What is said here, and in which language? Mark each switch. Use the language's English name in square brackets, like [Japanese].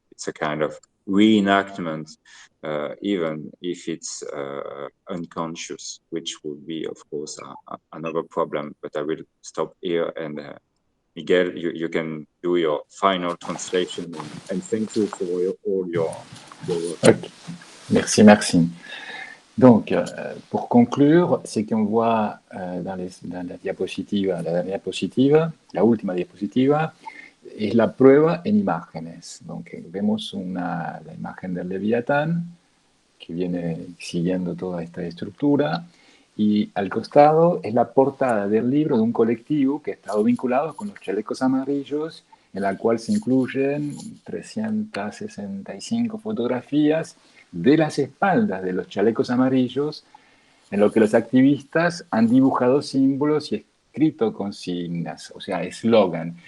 [English] It's a kind of reenactment, even if it's unconscious, which would be, of course, another problem. But I will stop here, and Miguel, you can do your final translation. And thank you for all your work. [French] Okay. Merci, Maxime. Donc, pour conclure, ce qu'on voit dans la diapositive, la dernière [Spanish] diapositiva, la última diapositiva, es la prueba en imágenes. Donc, vemos la imagen del Leviatán, que viene siguiendo toda esta estructura, y al costado es la portada del libro de un colectivo que ha estado vinculado con los chalecos amarillos, en la cual se incluyen 365 fotografías de las espaldas de los chalecos amarillos, en lo que los activistas han dibujado símbolos y escrito consignas, o sea, eslogan.